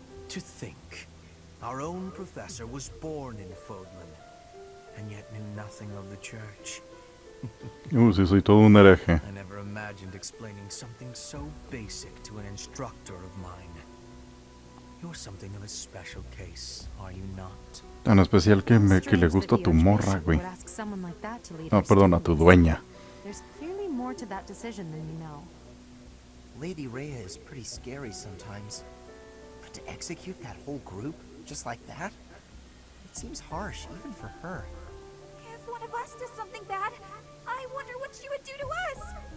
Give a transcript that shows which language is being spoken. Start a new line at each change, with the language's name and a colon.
English: To think, our own professor was born in Fodlan, and yet knew nothing of the church.
Spanish: Sí, soy todo un hereje.
English: I never imagined explaining something so basic to an instructor of mine. You're something of a special case, are you not?
Spanish: Tan especial que le gusta tu morra, güey. No, perdón, a tu dueña.
English: There's clearly more to that decision than you know. Lady Rhea is pretty scary sometimes. But to execute that whole group, just like that? It seems harsh, even for her. If one of us does something bad, I wonder what she would do to us!